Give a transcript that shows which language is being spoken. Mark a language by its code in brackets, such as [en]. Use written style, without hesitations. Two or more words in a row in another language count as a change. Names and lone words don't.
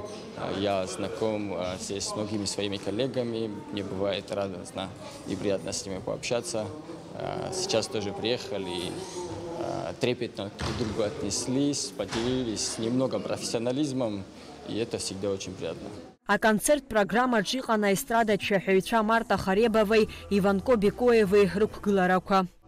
[ru] Я знаком здесь с многими своими коллегами, мне бывает радостно и приятно с ними пообщаться. Сейчас тоже приехали, трепетно друг к другу отнеслись, поделились немного профессионализмом, и это всегда очень приятно. [ab] Аконцерт-программаҿы иҟан аестрадатә шәаҳәаҩцәа Марта Харебовеи, Иванко Бекоевеи рықәгыларақәа.